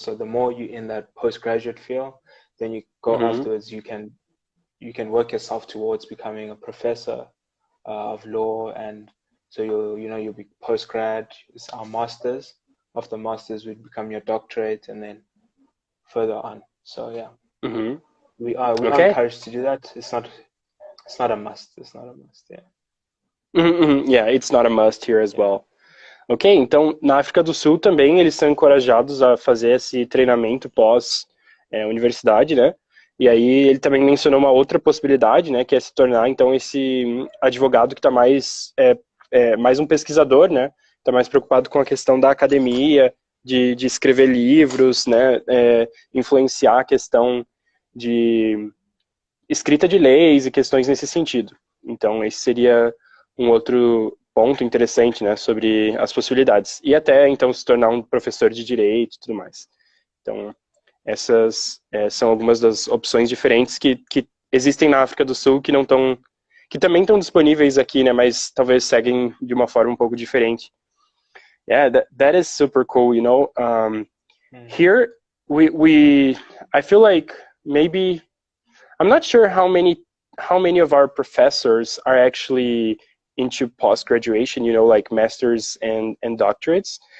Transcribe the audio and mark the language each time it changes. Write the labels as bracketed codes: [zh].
[en] So the more you're in that postgraduate field, then you go afterwards, you can work yourself towards becoming a professor of law, and so you'll be postgrad. It's our masters. After masters would become your doctorate, and then further on. So yeah, we are encouraged to do that. It's not a must. It's not a must. Yeah. Yeah, it's not a must here as well. [pt] Ok, então na África do Sul também eles são encorajados a fazer esse treinamento pós-universidade, né? E aí ele também mencionou uma outra possibilidade, né? Que é se tornar então esse advogado que está mais um pesquisador, né? Está mais preocupado com a questão da academia, de escrever livros, né? Influenciar a questão de escrita de leis e questões nesse sentido. Então esse seria um outro ponto interessante, né, sobre as possibilidades. E até, então, se tornar um professor de direito e tudo mais. Então, essas são algumas das opções diferentes que existem na África do Sul que não estão, que também estão disponíveis aqui, né, mas talvez seguem de uma forma um pouco diferente. [en] Yeah, that is super cool, you know. Here I feel like maybe I'm not sure how many of our professors are actually into post-graduation, you know, like masters and doctorates.